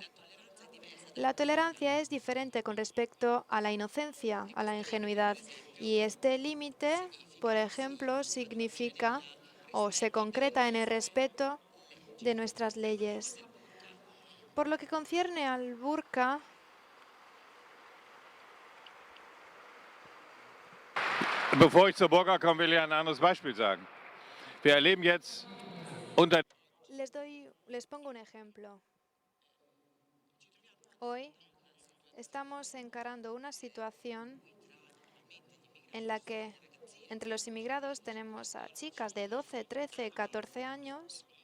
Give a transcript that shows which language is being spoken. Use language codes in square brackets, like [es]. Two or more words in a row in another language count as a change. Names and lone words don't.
[es] La tolerancia es diferente con respecto a la inocencia, a la ingenuidad. Y este límite, por ejemplo, significa o se concreta en el respeto de nuestras leyes. Por lo que concierne al burka, [de] Bevor ich zur Burka komme, will ich ein anderes Beispiel sagen. Wir erleben jetzt unter [es] les pongo un ejemplo. Hoy estamos encarando una situación en la que entre los inmigrados tenemos a chicas de 12, 13, 14 años